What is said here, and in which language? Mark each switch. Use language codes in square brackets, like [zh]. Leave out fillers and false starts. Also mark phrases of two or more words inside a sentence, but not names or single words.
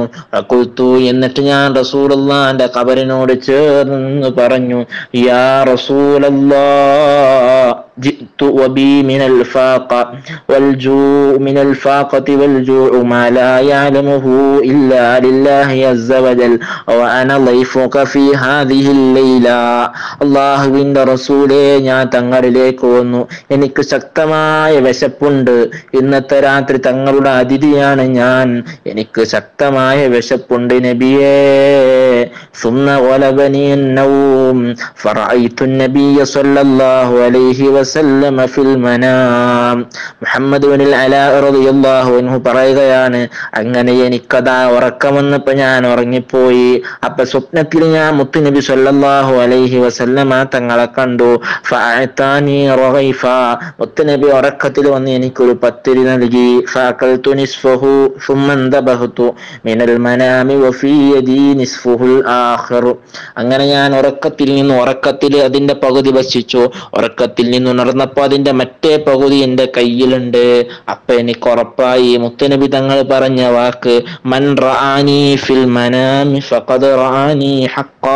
[ar] ഖുൽതു, [ml] എന്നിട്ട് ഞാൻ റസൂലുള്ളാഹിന്റെ ഖബറിനോട് ചേർന്ന് പറഞ്ഞു, [ar] يا رسول الله، جئت وبي من الفاقة والجوع من الفاقة والجوع ما لا يعلمه إلا لله عز وجل وأنا ضيفك في هذه الليلة. [ml] അല്ലാഹുവിന്റെ റസൂലേ, ഞാൻ തങ്ങളിലേക്ക് വന്നു, എനിക്ക് ശക്തമായ വിശപ്പുണ്ട്, ഇന്നത്തെ രാത്രി തങ്ങളുടെ അതിഥിയാണ് ഞാൻ, എനിക്ക് ശക്തമായ വിശപ്പുണ്ട് നബിയേ. [ar] ثم غلبني النوم فرأيت النبي صلى الله عليه وسلم في المنام. [ml] മുഹമ്മദ് ഇബ്നുൽ അലാ [ar] رضي الله عنه [ml] പറയുകയാണ്, അങ്ങനെ എനിക്കതാ ഉറക്കം വന്നപ്പോൾ ഞാൻ ഉറങ്ങിപ്പോയി. അപ്പൊ സ്വപ്നത്തിൽ ഞാൻ മുത്തുനബി [ar] صلى الله عليه وسلم [ml] തങ്ങളെ കണ്ടു. [ar] فأعطاني رغيفا, [ml] മുത്തുനബി ഉറക്കത്തിൽ വന്ന് എനിക്കൊരു പത്തിരി നൽകി. [ar] فأكلت نصفه ثم انتبهت من المنام وفي يدي نصفه الآخر. [ml] അങ്ങനെ ഞാൻ ഉറക്കത്തിൽ അതിന്റെ പകുതി ഭക്ഷിച്ചു. ഉറക്കത്തിൽ നിന്ന് ഉണർന്നപ്പോൾ അതിന്റെ മറ്റേ പകുതി എന്റെ കയ്യിലുണ്ട്. അപ്പൊ എനിക്ക് ഉറപ്പായി മുത്തുനബി തങ്ങൾ പറഞ്ഞ വാക്ക്, [ar] من رآني في المنام فقد رآني حقا.